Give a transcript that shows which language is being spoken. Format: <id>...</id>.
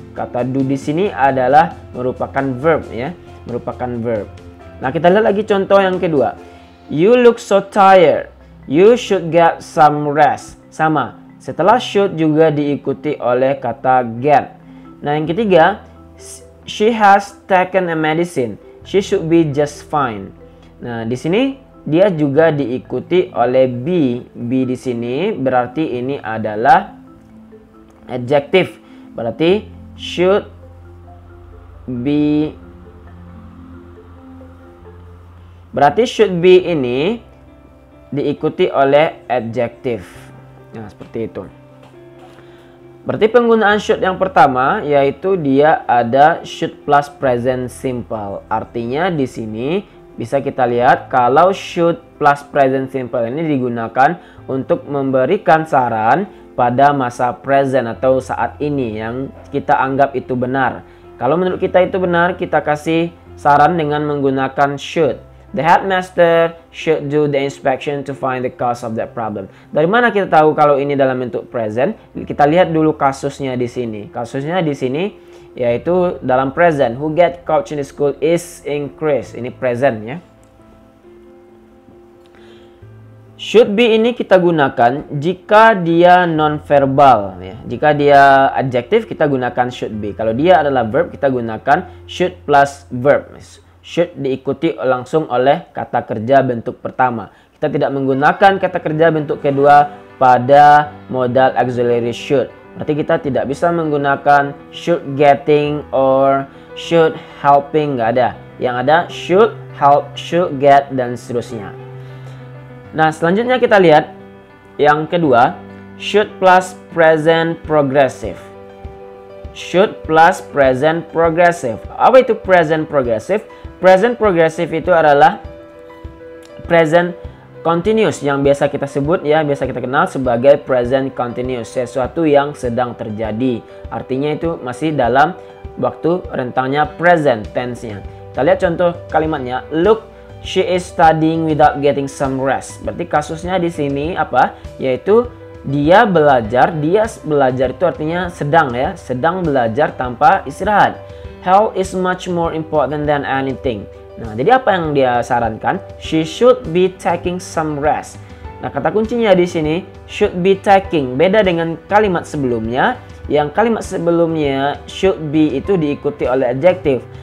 <id>Kata do di sini adalah merupakan verb ya, merupakan verb. Nah, kita lihat lagi contoh yang kedua.</id> <en>You look so tired. You should get some rest.</en> <id>Sama. Setelah should juga diikuti oleh kata get. Nah, yang ketiga,</id> <en>she has taken a medicine. She should be just fine.</en> <id>Nah, di sini dia juga diikuti oleh be. Be di sini berarti ini adalah adjective. Berarti should be. Berarti should be ini diikuti oleh adjective. Nah, seperti itu. Berarti penggunaan should yang pertama yaitu dia ada should plus present simple. Artinya di sini bisa kita lihat kalau should plus present simple ini digunakan untuk memberikan saran pada masa present atau saat ini yang kita anggap itu benar. Kalau menurut kita itu benar, kita kasih saran dengan menggunakan should.</id> <en>The headmaster should do the inspection to find the cause of that problem.</en> <id>Dari mana kita tahu kalau ini dalam bentuk present? Kita lihat dulu kasusnya di sini. Kasusnya di sini yaitu dalam present.</id> <en>Who get coached in the school is increased.</en> <id>Ini present ya. Should be ini kita gunakan jika dia non-verbal ya. Jika dia adjective kita gunakan should be. Kalau dia adalah verb kita gunakan should plus verb. Should diikuti langsung oleh kata kerja bentuk pertama. Kita tidak menggunakan kata kerja bentuk kedua pada modal auxiliary should. Berarti kita tidak bisa menggunakan</id> <en>should getting or should helping,</en> <id>nggak ada. Yang ada should, help, should get, dan seterusnya. Nah, selanjutnya kita lihat yang kedua, should plus present progressive. Should plus present progressive. Apa itu present progressive? Present progressive itu adalah present continuous yang biasa kita sebut ya, biasa kita kenal sebagai present continuous, sesuatu yang sedang terjadi. Artinya itu masih dalam waktu rentangnya present tense-nya. Kita lihat contoh kalimatnya.</id> <en>Look, she is studying without getting some rest.</en> <id>Berarti kasusnya di sini apa? Yaitu dia belajar itu artinya sedang ya, sedang belajar tanpa istirahat.</id> <en>Health is much more important than anything.</en> <id>Nah, jadi apa yang dia sarankan?</id> <en>She should be taking some rest.</en> <id>Nah, kata kuncinya di sini should be taking. Beda dengan kalimat sebelumnya yang kalimat sebelumnya should be itu diikuti oleh adjective.</id>